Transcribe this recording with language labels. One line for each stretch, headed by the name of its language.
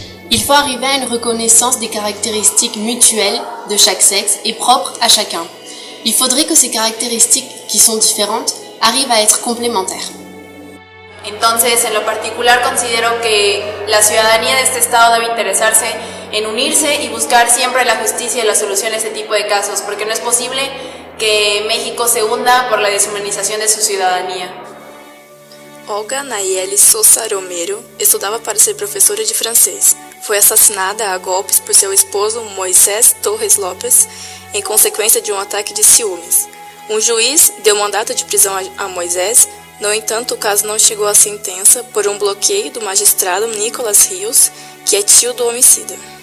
French: Il faut arriver à une reconnaissance des caractéristiques mutuelles de chaque sexe et propres à chacun. Il faudrait que ces caractéristiques, qui sont différentes, arrivent à être complémentaires.
Spanish: Entonces, en lo particular considero que la ciudadanía de este estado debe interesarse en unirse y buscar siempre la justicia y la solución a este tipo de casos, porque no es posible que México se hunda por la deshumanización de su ciudadanía.
Portuguese: Olga Nayeli Sousa Romero estudava para ser professora de francês. Foi assassinada a golpes por seu esposo Moisés Torres Lopes em consequência de um ataque de ciúmes. Um juiz deu mandato de prisão a Moisés, no entanto o caso não chegou à sentença por um bloqueio do magistrado Nicolas Rios, que é tio do homicida.